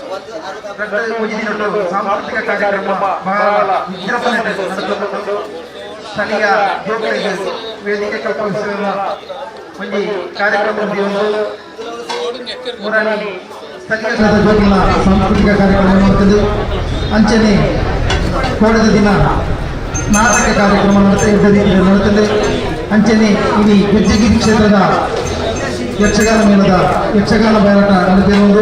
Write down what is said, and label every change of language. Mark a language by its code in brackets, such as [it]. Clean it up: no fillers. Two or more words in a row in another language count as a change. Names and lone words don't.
[kn] ಸಾಂಸ್ಕೃತಿಕ ಕಾರ್ಯಕ್ರಮ ಬಹಳ ವಿಜೃಂಭಣೆಯಿಂದ ನಡೆದುಕೊಂಡು ಸ್ಥಳೀಯ ಯುವಕರಿಗೆ ವೇದಿಕೆ ಕಲ್ಪಿಸಿರುವ ಒಂದು ಕಾರ್ಯಕ್ರಮ ಮೂರನೇ ಸ್ಥಳೀಯ ಸಾಂಸ್ಕೃತಿಕ ಕಾರ್ಯಕ್ರಮ ಮಾಡುತ್ತದೆ. ಅಂಚನೆ ಕೋಡದ ದಿನ ನಾಟಕ ಕಾರ್ಯಕ್ರಮ ನಡೆಯುತ್ತದೆ. ಅಂಚನೆ ಇಡೀ ಗೆಜ್ಜೆಗಿರಿ ಕ್ಷೇತ್ರದ ಯಕ್ಷಗಾನ ಮೇಳದ ಯಕ್ಷಗಾನ ಬಯಲಾಟ ನಡೆದಿರುವುದು.